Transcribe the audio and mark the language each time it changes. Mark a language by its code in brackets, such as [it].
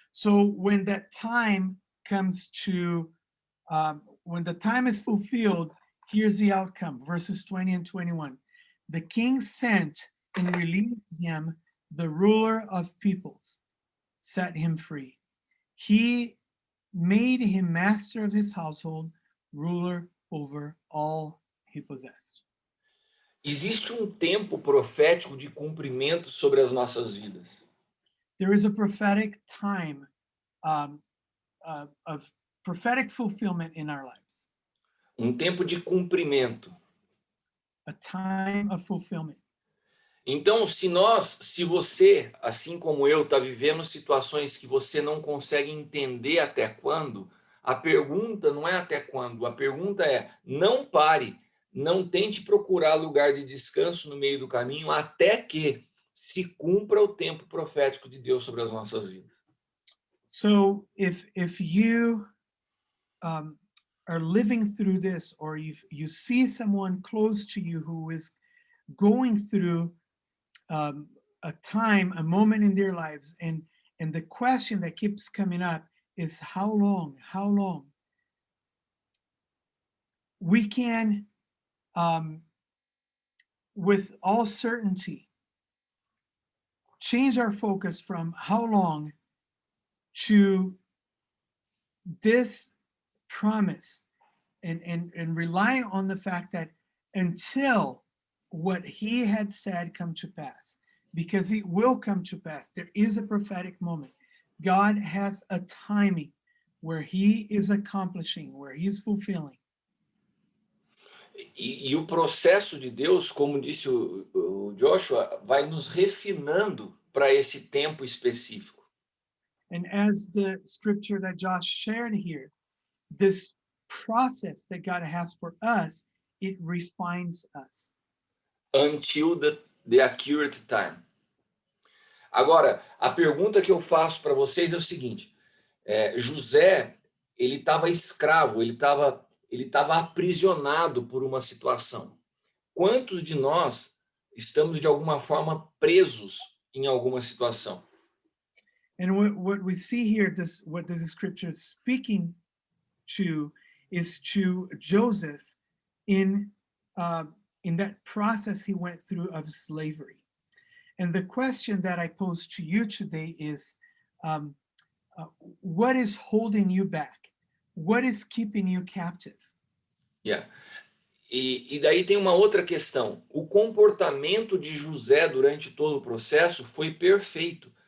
[en] So when that time comes to, when the time is fulfilled, here's the outcome, verses 20 and 21. The king sent and released him, the ruler of peoples, set him free. He made him master of his household, ruler over all he possessed. [pt] Existe um tempo profético de cumprimento sobre as nossas vidas. [en] There is a prophetic time um, of prophetic fulfillment in our lives, [pt] Um tempo de cumprimento. [en] a time of fulfillment. [pt] Então, se você, assim como eu, está vivendo situações que você não consegue entender até quando, a pergunta não é até quando, a pergunta é: não pare, não tente procurar lugar de descanso no meio do caminho até que se cumpra o tempo profético de Deus sobre as nossas vidas. [en] So if you are living through this, or you see someone close to you who is going through a time, a moment in their lives, and the question that keeps coming up is how long? How long? We can, with all certainty, change our focus from how long to this promise, and rely on the fact that until what he had said come to pass, because it will come to pass. There is a prophetic moment. God has a timing where he is accomplishing, where he is fulfilling. [pt] E o processo de Deus, como disse o Joshua, vai nos refinando para esse tempo específico. [en] And as the scripture that Josh shared here, this process that God has for us, it refines us. Until the accurate time. [pt] Agora, a pergunta que eu faço para vocês é o seguinte: José, ele estava escravo, ele estava aprisionado por uma situação. Quantos de nós estamos de alguma forma presos em alguma situação? [en] And what we see here, what this scripture is speaking to, is to Joseph in that process he went through of slavery. And the question that I pose to you today is, what is holding you back? What is keeping you captive? Yeah. [pt] E daí tem uma outra questão. O comportamento de José durante todo o processo foi perfeito.